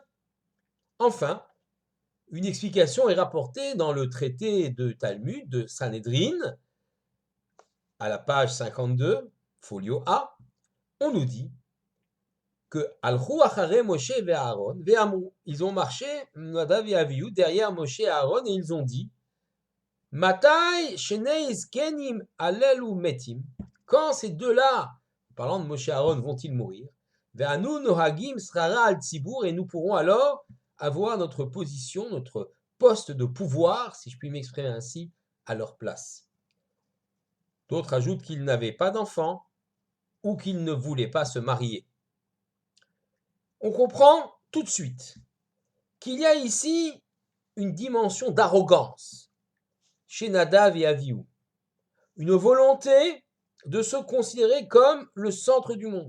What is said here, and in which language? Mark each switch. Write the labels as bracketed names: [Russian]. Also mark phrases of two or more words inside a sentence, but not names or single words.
[French] Enfin, une explication est rapportée dans le traité de Talmud de Sanhedrin, à la page 52, folio A. On nous dit que [Hebrew] הלכו אחרי משה ואהרן ואמרו. [French] Ils ont marché, Nadav et Avihu, derrière Moshe et Aaron, et ils ont dit [Hebrew] מתי שני זקנים הללו מתים. [French] Quand ces deux-là, parlant de Moshe et Aaron, vont-ils mourir? [Hebrew] ואנו נוהגים שררה על ציבור, [French] et nous pourrons alors avoir notre position, notre poste de pouvoir, si je puis m'exprimer ainsi, à leur place. D'autres ajoutent qu'ils n'avaient pas d'enfants ou qu'ils ne voulaient pas se marier. On comprend tout de suite qu'il y a ici une dimension d'arrogance chez Nadav et Avihu, une volonté de se considérer comme le centre du monde.